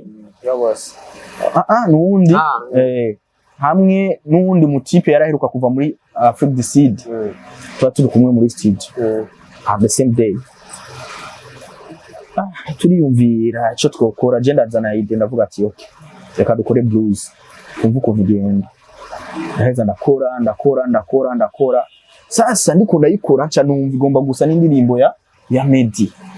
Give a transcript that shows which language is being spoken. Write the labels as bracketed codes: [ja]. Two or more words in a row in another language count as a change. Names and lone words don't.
[rn] Jogos nundi hamwe nundi mutipe yaraheruka kuva muri Afrique du Sud turi kumwe muri studio [en] the same day [rn] turiyumvira ico twokora je ndazana ide ndavuga ati okay reka dukore blues kumva ukuntu igenda ndaheza ndakora sasa ndiko ndayikora nca numva igomba gusa n'indirimbo ya Medi